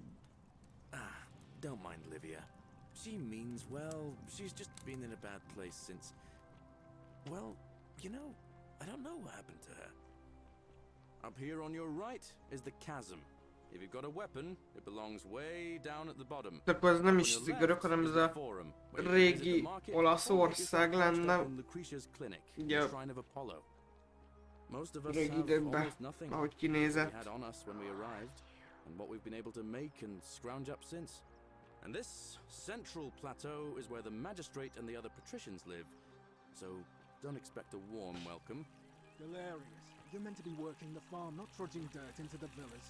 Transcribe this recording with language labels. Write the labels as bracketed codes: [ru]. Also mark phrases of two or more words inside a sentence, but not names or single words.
[en] Ah, don't mind Livia. She means well. She's just been in a bad place since... Well, you know, I don't know what happened to her. Up here on your right is the chasm. If you've got a weapon, it belongs way down at the bottom. [hu] De akkor ez nem is zigorok, hanem ez a régi Olaszország lenne. Ugye régi időkben, ahogy kinézett. [en] And what we've been able to make and scrounge up since. And this central plateau is where the magistrate and the other patricians live. So don't expect a warm welcome. Galerius, you're meant to be working the farm, not trudging dirt into the villas.